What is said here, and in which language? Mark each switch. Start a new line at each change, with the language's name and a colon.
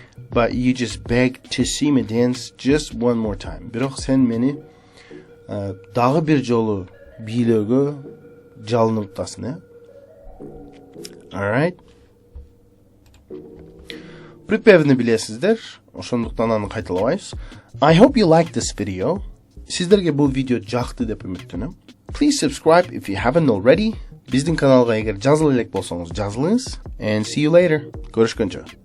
English: But you just begged to see me dance just one more time.
Kyrgyz: Бирок сен мени дагы бир жолу бийлөөгө жалынып атасың,
English: All right.
Kyrgyz: Припевни билесиздер, ошондуктан аны кайталабайбыз.
English: I hope you liked this video.
Kyrgyz: Сиздерге бул видео жакты деп үмүттөнөм.
English: Please subscribe if you haven't already.
Kyrgyz: Биздин каналга эгер жазыла элек болсоңуз жазылыңыз.
English: And see you later.
Kyrgyz: Көрүшкөнчө.